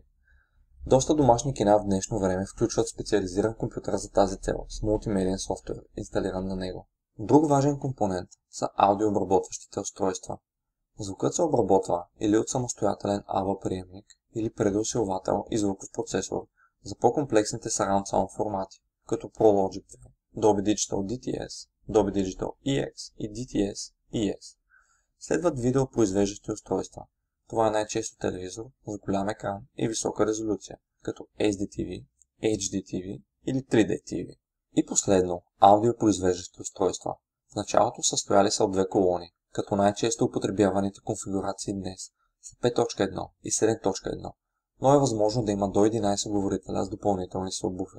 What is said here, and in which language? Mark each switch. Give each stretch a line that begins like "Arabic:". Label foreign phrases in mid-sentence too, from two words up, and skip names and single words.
Bulgarian: Доста домашни кина в днешно време включват специализиран компютър за тази цел с мултимедиен софтуер, инсталиран на него. Друг важен компонент са аудиообработващите устройства. Звукът се обработва или от самостоятелен AV приемник или предусилвател и звуков процесор за по-комплексните
English: Surround Sound
Bulgarian: формати, като Pro Logic 2, Dolby Digital DTS, Dolby Digital EX и DTS ES. Следват видеопроизвеждащи устройства. Това е най-често телевизор с голям екран и висока резолюция, като SDTV, HDTV или 3D TV. И последно, аудиопроизвеждащи устройства. В началото състояли са от две колони, като най-често употребяваните конфигурации днес са 5.1 и 7.1, но е възможно да има до 11 говорителя с допълнителни субвуфери.